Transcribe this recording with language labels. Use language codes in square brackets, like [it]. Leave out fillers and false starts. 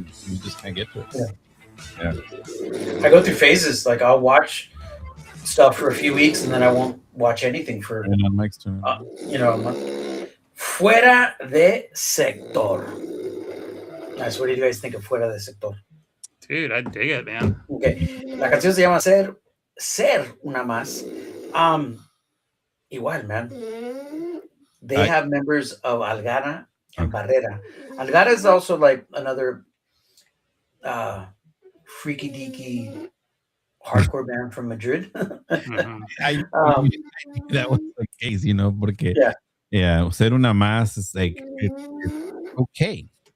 [en] We just can't get to it. Yeah. I go through phases. Like I'll watch stuff for a few weeks, and then I won't watch anything for a month. Fuera de sector. Nice. What do you guys think of Fuera de sector? Dude, I dig it, man. Okay. [es] La canción se llama Ser una más. Igual, man. [en] They have members of Algara and Barrera. Algara is also like another freaky deaky hardcore band from Madrid. That was the case, [es] porque [en] ser una más is like it's okay.